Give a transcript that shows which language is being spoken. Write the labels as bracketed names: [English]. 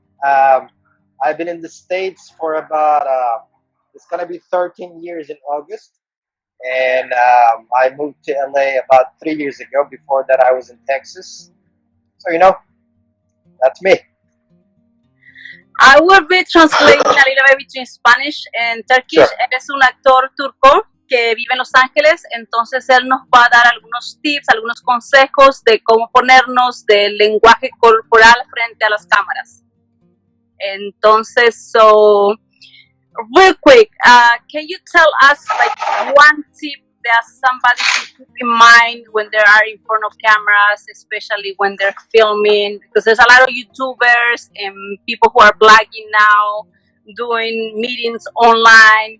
[English] Um, I've been in the States for about, it's going to be 13 years in August. And I moved to LA about 3 years ago. Before that, I was in Texas. So, that's me. I will be translating a little bit between Spanish and Turkish. Sure. [Spanish] Él es un actor turco que vive en Los Ángeles, entonces él nos va a dar algunos tips, algunos consejos de cómo ponernos del lenguaje corporal frente a las cámaras. [English] Entonces, so real quick, can you tell us like one tip that somebody should keep in mind when they are in front of cameras, especially when they're filming? Because there's a lot of YouTubers and people who are blogging now, doing meetings online.